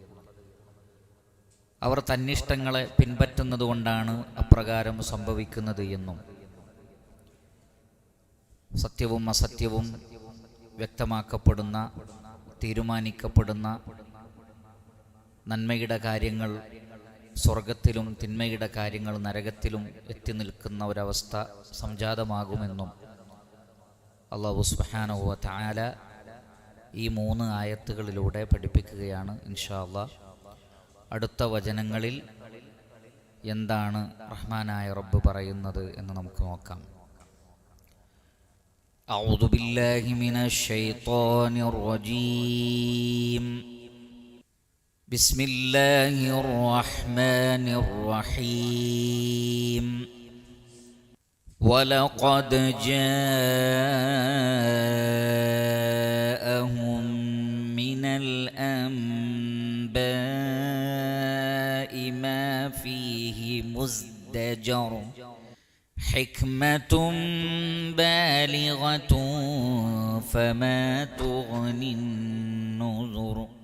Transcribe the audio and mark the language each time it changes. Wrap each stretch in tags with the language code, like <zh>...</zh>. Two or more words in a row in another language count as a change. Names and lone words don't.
<ml>അവർ തന്നിഷ്ടങ്ങളെ പിൻപറ്റുന്നത് കൊണ്ടാണ് അപ്രകാരം സംഭവിക്കുന്നത് എന്നും സത്യവും അസത്യവും വ്യക്തമാക്കപ്പെടുന്ന, തീരുമാനിക്കപ്പെടുന്ന, നന്മയുടെ കാര്യങ്ങൾ സ്വർഗത്തിലും തിന്മയുടെ കാര്യങ്ങൾ നരകത്തിലും എത്തി നിൽക്കുന്ന ഒരവസ്ഥ സംജാതമാകുമെന്നും അല്ലാഹു</ml> <ar>سبحانه وتعالى</ar> <ml>ഈ 3 ആയത്തുകളിലൂടെ പഠിപ്പിക്കുകയാണ്.</ml> <ar>إن شاء الله</ar> <ml>അടുത്ത വചനങ്ങളിൽ എന്താണ് റഹ്മാനായ റബ്ബ് പറയുന്നത് എന്ന് നമുക്ക് നോക്കാം.</ml> <ar>أعوذ بالله من الشيطان الرجيم. بسم الله الرحمن الرحيم. ولقد جاءهم من الأنباء ما فيه مزدجر حكمة بالغة فما تغني النذر</ar>